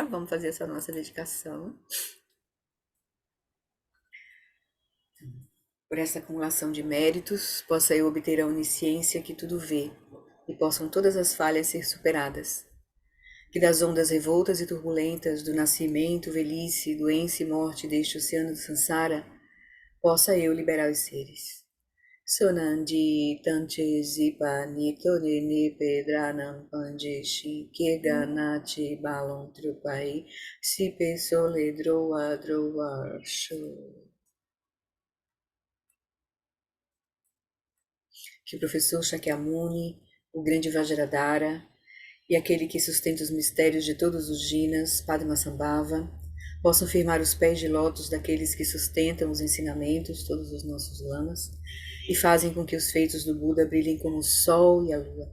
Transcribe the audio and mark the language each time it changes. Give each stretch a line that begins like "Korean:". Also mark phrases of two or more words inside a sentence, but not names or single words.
Portuguese: Vamos fazer essa nossa dedicação. Por essa acumulação de méritos, possa eu obter a onisciência que tudo vê, e possam todas as falhas ser superadas. Que das ondas revoltas e turbulentas do nascimento, velhice, doença e morte deste oceano do Sansara, possa eu liberar os seres. Sonandi Tanche Zipa Nikore Ni Pedranam Panjeshi Keganati Balon Trupai Sipe Sole Droa Droa Sho. Que o professor Shakyamuni, o grande Vajradhara e aquele que sustenta os mistérios de todos os Jinas, Padmasambhava, possam firmar os pés de lótus daqueles que sustentam os ensinamentos, todos os nossos lamas, e fazem com que os feitos do Buda brilhem como o sol e a lua.